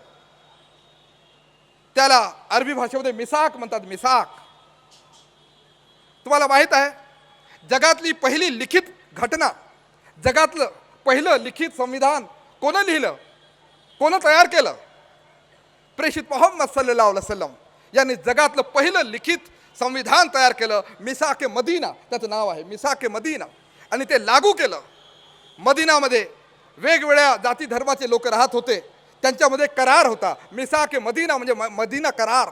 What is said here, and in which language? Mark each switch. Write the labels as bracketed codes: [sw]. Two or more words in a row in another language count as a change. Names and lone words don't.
[mr] त्याला अरबी भाषेमध्ये मिसाक म्हणतात. मिसाक. तुम्हाला माहित आहे, जगातली पहिली लिखित घटना, जगातलं पहिलं लिखित संविधान कोणं लिहिलं, कोणं तयार केलं? प्रेषित मोहम्मद [ar] صلى الله عليه وسلم [mr] यांनी जगातलं पहिलं लिखित संविधान तयार केलं. मिसाके मदीना त्याचं नाव आहे, मिसाके मदीना. आणि ते लागू केलं. मदीनामध्ये वेगवेगळ्या जाती धर्माचे लोक राहत होते. त्यांच्यामध्ये करार होता. मिसाके मदीना म्हणजे मदीना करार.